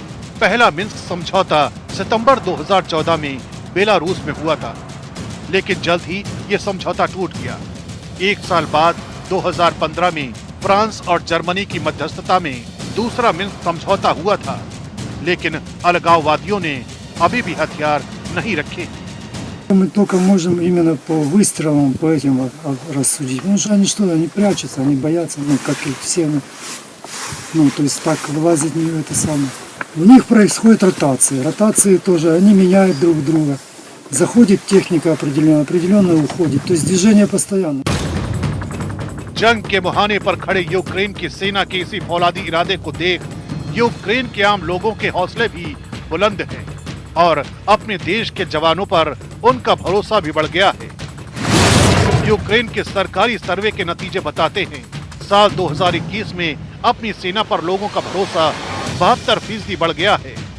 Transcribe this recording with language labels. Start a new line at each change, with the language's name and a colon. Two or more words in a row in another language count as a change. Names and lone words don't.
Hindi: पहला मिन्स्क समझौता सितंबर 2014 में बेलारूस में हुआ था, लेकिन जल्द ही ये समझौता टूट गया। एक साल बाद 2015 में फ्रांस और जर्मनी की मध्यस्थता में दूसरा मिन्स्क समझौता हुआ था, लेकिन अलगाववादियों ने अभी भी हथियार नहीं रखे।
Russian: Мы только можем именно по выстрелам, по этим рассудить. Потому что они прячутся, они боятся, как и все. То есть так вылазить не это самое. У них происходит ротации. Ротации тоже, они меняют друг друга. Заходит техника определенно уходит. То есть движение постоянно.
Hindi: जंग के मुहाने पर खड़े यूक्रेन की सेना के इसी फौलादी इरादे को देख यूक्रेन के आम लोगों के हौसले भी बुलंद हैं और अपने देश के जवानों पर उनका भरोसा भी बढ़ गया है। यूक्रेन के सरकारी सर्वे के नतीजे बताते हैं साल 2021 में अपनी सेना पर लोगों का भरोसा 72% बढ़ गया है।